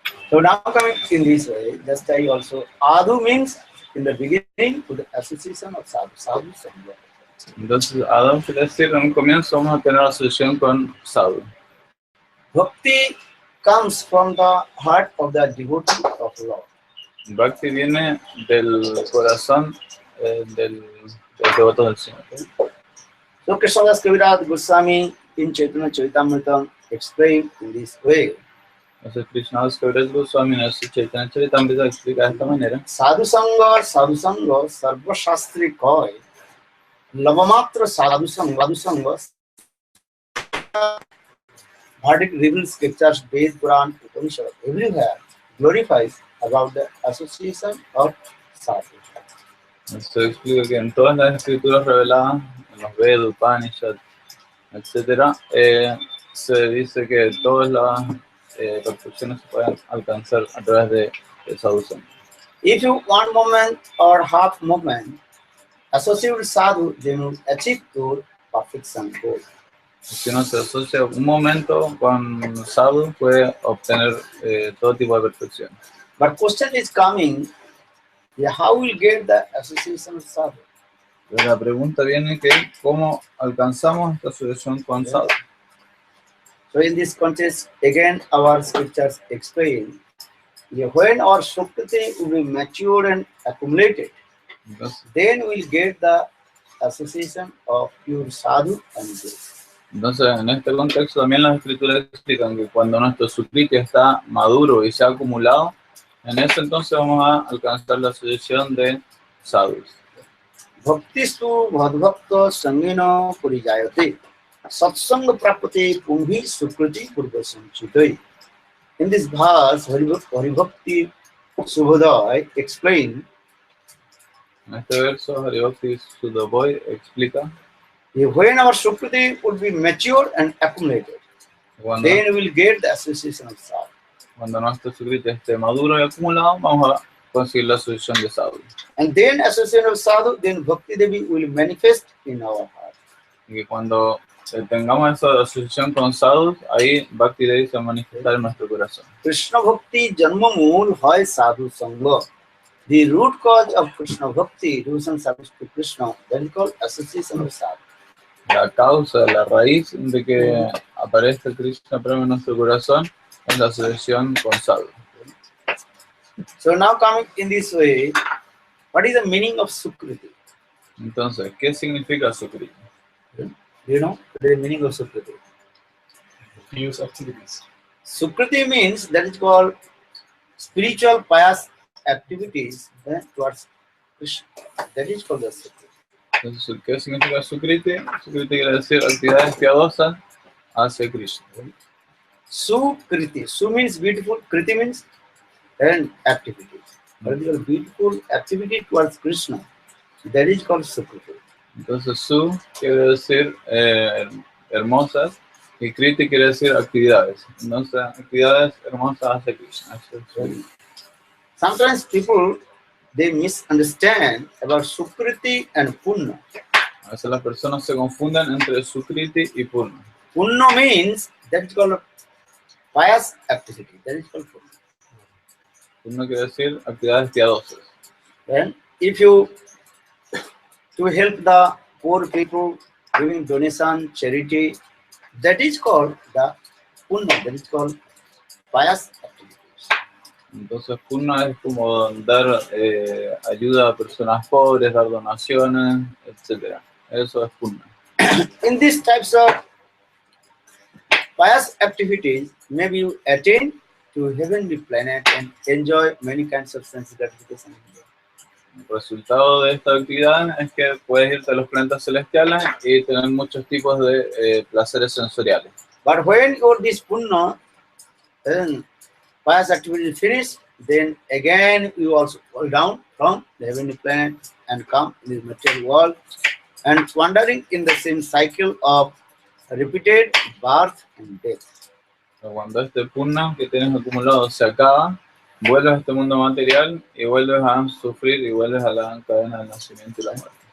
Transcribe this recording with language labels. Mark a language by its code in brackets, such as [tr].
[en] So now coming in this way, just I also Adu means in the beginning to the association of sadhu, sadhu sangha. [es] Entonces Adau quiere decir, en un comienzo vamos a tener asociación con sadhu. [en] Bhakti comes from the heart of the devotee of Lord. [es] Bhakti viene del corazón del devoto del Señor. [en] So Krishnadas Kaviraj Goswami in Chaitanya Charitamrita explained in this way. [es] Entonces Krishnadas Kaviraj Goswami en su Chaitanya Charitamrita explica de esta manera. [bn] Sadhu sangha, sarva shastri koi, lavamatra sadhu sangha, [en] Bhardic reveals scriptures, Ved, Puran, Upanishad, everywhere glorifies about the association of sadhu. [es] Esto explica que en todas las escrituras reveladas, en los Vedas, Upanishad, etc., se dice que todas las perfecciones se pueden alcanzar a través de sadhu sangha. [en] If you one moment or half moment associate with sadhu, then you achieve your perfection goal. [es] Si uno se asocia un momento con sadhu, puede obtener todo tipo de perfección. [en] But question is coming, how will get the association of sadhu? [es] Pero la pregunta viene que ¿cómo alcanzamos esta asociación con sadhu? [en] So in this context, again our scriptures explain, when our Sukriti will be matured and accumulated, then we'll get the association of pure sadhu and guru. [es] Entonces, en este contexto también las escrituras explican que cuando nuestro sukriti está maduro y se ha acumulado, en ese entonces vamos a alcanzar la asociación de sadhus. [sa] Bhaktistu bhadbhakta sangena purijayate satsanga prapate pumbhi sukriti purvasanchitai. [en] In this verse, Haribhakti Subhodaya explained, [es] en este verso, Haribhakti Subhodaya explica, [en] when our Sukriti would be matured and accumulated, then we will get the association of sadhu. [es] Cuando nuestro sukriti esté maduro y acumulado, vamos a conseguir la asociación de sadhu. [en] And then association of sadhu, then Bhakti Devi will manifest in our heart. [es] Y que cuando tengamos esa asociación con sadhus, ahí Bhakti Devi se va a manifestar en nuestro corazón. [bn] Krishna Bhakti Janma Mool Hai Sadhu Sangha. [en] The root cause of Krishna Bhakti, devotion service to Krishna, that is called association of sadhu. [es] La causa, la raíz de que aparezca Krishna Prema en nuestro corazón es la asociación con sadhu. [en] So now coming in this way, what is the meaning of Sukriti? [es] Entonces, ¿qué significa sukriti? [en] Do you know the meaning of Sukriti? Pious activities. Sukriti means that is called spiritual pious activities towards Krishna. That is called the Sukriti. [es] Entonces, ¿qué significa sukriti? Sukriti quiere decir actividades piadosas hacia Krishna. [en] Sukriti. Su means beautiful, Kriti means and activities. What is a beautiful activity towards Krishna? That is called Sukriti. [es] Entonces, su quiere decir hermosas y kriti quiere decir actividades. Entonces, actividades hermosas hacia Krishna. [en] Sometimes people they misunderstand about Sukriti and Punna. [es] A veces las personas se confunden entre sukriti y purna. [en] Punna means that is called pious activity. That is called Punna. [es] Purna quiere decir actividades piadosas. [en] And if you to help the poor people, giving donation, charity, that is called the Punna. That is called pious activities. [es] Entonces, Purna es como dar ayuda a personas pobres, dar donaciones, etc. Eso es Purna. [en] In these types of pious activities, maybe you attain to heavenly planet and enjoy many kinds of sense gratification. [es] El resultado de esta actividad es que puedes irte a los planetas celestiales y tener muchos tipos de placeres sensoriales. [en] But when your this punna pious activity is finished, then again you also fall down from the heavenly planet and come in this material world and wandering in the same cycle of repeated birth and death. [es] Pero cuando este Purna que tienes acumulado se acaba, vuelves a este mundo material y vuelves a sufrir y vuelves a la cadena del nacimiento y la muerte.